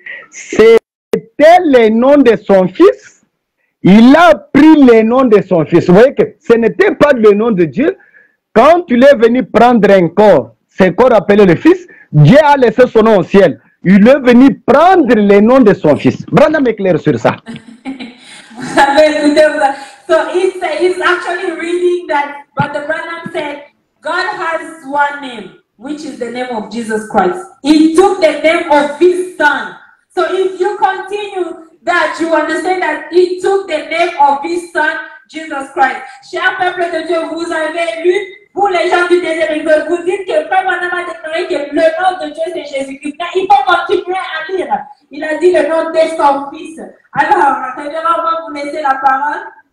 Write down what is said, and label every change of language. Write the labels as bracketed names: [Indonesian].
[French] C'était le nom de son fils, il a pris le nom de son fils. Vous voyez que ce n'était pas le nom de Dieu. Quand il est venu prendre un corps, ce corps appelé le fils, Dieu a laissé son nom au ciel. Il est venu prendre le nom de son fils. Branham éclaire sur ça. [English] So he's actually reading that, but the Branham said, God has one name, which is the name of Jesus Christ. He took the name of his son. So if you continue that, you understand that he took the name of his son, Jesus Christ. [French] Cher peuple de Dieu, vous avez lu, pour les gens du deuxième exode, vous dites que Frère Branham a déclaré que le nom de Dieu c'est Jésus-Christ. Mais il faut continuer à lire. Il a dit le nom de son fils. Alors, révérendement, vous laissez la parole.